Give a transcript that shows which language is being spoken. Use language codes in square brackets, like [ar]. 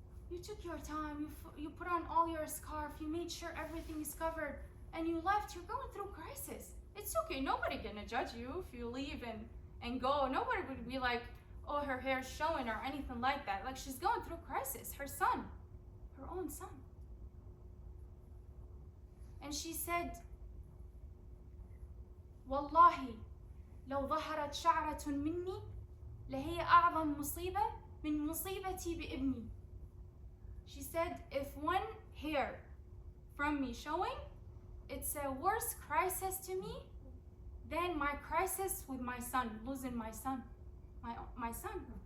[en] You took your time, you put on all your scarf, you made sure everything is covered, and you left. You're going through crisis. It's okay, nobody gonna judge you if you leave and go. Nobody would be like, oh, her hair's showing or anything like that. Like, she's going through crisis. Her son, her own son. And she said, [ar] Wallahi, لو ظهرت شعرة مني لهي أعظم مصيبة من مصيبتي بابني. [en] She said, if one hair from me showing, it's a worse crisis to me than my crisis with my son, losing my son, my son.